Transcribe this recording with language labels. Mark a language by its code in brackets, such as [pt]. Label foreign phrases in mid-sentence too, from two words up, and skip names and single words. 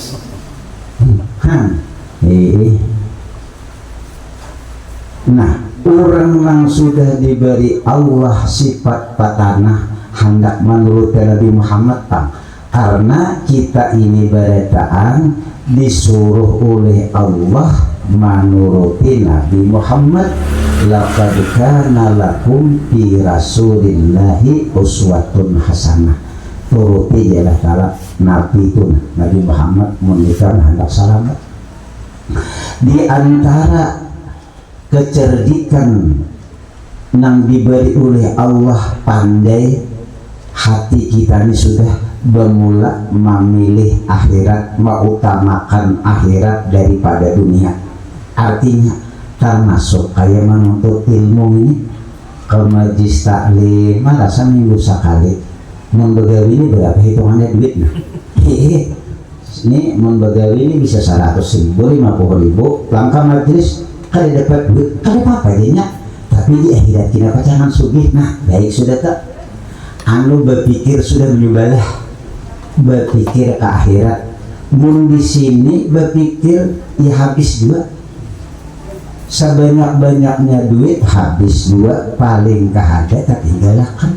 [id] Nah, orang yang sudah diberi Allah sifat patanah hendak menurut Nabi Muhammad karena kita ini berataan disuruh oleh Allah menuruti Nabi Muhammad. [ar] لقد كان لكم في رسول الله أسوة حسنة. [id] Turuti jalan kala Nabi itu, Nabi Muhammad memberikan hendak selamat. Di antara kecerdikan yang diberi oleh Allah pandai, hati kita ini sudah bermula memilih akhirat, mengutamakan akhirat daripada dunia. Artinya termasuk kayak menuntut ilmu ini ke majlis taklim merasa minggu sekali. Membegawi ini berapa hitungannya duit? Nah, ini membegawi ini bisa 100.000, 50.000, langkah majlis kada dapat duit, kada apa-apa jadinya. Tapi di akhirat kita jangan sugih. Nah, baik sudah tak? Anu berpikir sudah menyebalah, berpikir ke akhirat. Mun di sini berpikir ya habis juga. Sebanyak-banyaknya duit habis juga, paling kahada tertinggalkan.